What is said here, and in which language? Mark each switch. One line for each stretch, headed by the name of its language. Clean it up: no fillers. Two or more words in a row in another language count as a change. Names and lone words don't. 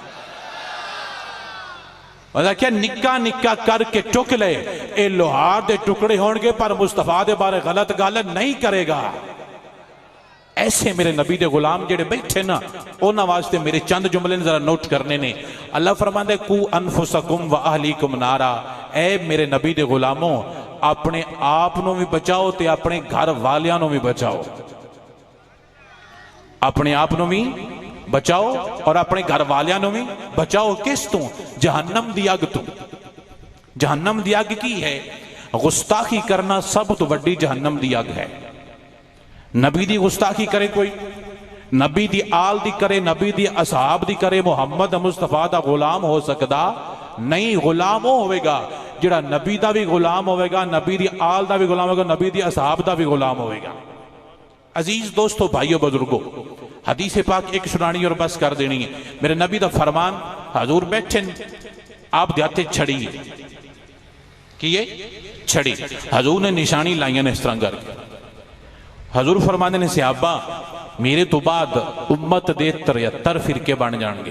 Punjabi: کیا نکا نکا کر کے ٹک لے، اے لوہار دے ٹکڑے ہونگے پر مصطفیٰ دے بارے غلط گل نہیں کرے گا. ایسے میرے نبی دے غلام جیہڑے بیٹھے نا اوہناں واسطے میرے چند جملے ذرا نوٹ کرنے نے. اللہ فرماندے
Arabic: قوا أنفسكم وأهليكم نارا.
Punjabi: اے میرے نبی دے غلامو اپنے آپ نوں بھی بچاؤ تے اپنے گھر والیاں نوں بھی بچاؤ. اپنے آپ نوں بھی بچاؤ اور اپنے گھر والیاں نوں بھی بچاؤ. کس توں؟ جہنم دی اگ توں۔ جہنم دی اگ کی ہے? گستاخی کرنا سب توں وڈی جہنم دی اگ ہے. نبی دی گستاخی کرے کوئی، نبی دی آل دی کرے، نبی دی اصحاب دی کرے، محمد مصطفیٰ دا غلام ہو سکدا نہیں. غلام ہو ہووے گا جیہڑا نبی دا بھی غلام ہووے گا، نبی دی آل دا بھی غلام ہوگا، نبی دی اصحاب دا بھی غلام ہووے گا. عزیز دوستو بھائیو بزرگو، حدیث پاک اک سنانی اور بس کر دینی ہے. میرے نبی دا فرمان، حضور بیٹھے آپ دے ہتھے چھڑی کی چھڑی، حضور نے نشانی لائیا نے اس طرح کر کے. حضور فرماتے نے صحابہ میرے توں بعد امت دے 73 فرقے بن جائیں گے.